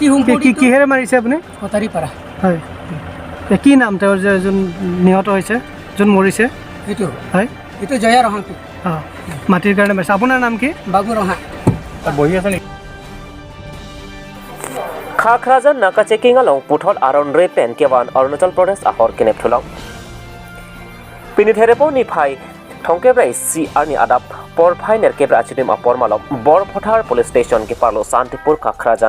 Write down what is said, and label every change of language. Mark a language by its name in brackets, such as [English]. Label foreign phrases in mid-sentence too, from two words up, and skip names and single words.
[Assamese] কি কিহেৰে মাৰিছে আপুনি কটাৰী পৰা হয় কি নাম তেওঁৰ যে যোন নিহত হৈছে যোন মৰিছে এইটো হয় এইটো জয়া ৰহাংটো মাটিৰ কাৰণে মাৰিছে আপোনাৰ নাম কি বাবু ৰহা বহি আছে নেকি [Karbi] Khakrajan naka checking along puthol aron repen kewan Arunachal Pradesh ahor kenep thulang Pinithrepo ni phai thongkebrai si arni adap por phainer kebra achidim apor malom Borphothar police station ke parlo Santipur Khakrajan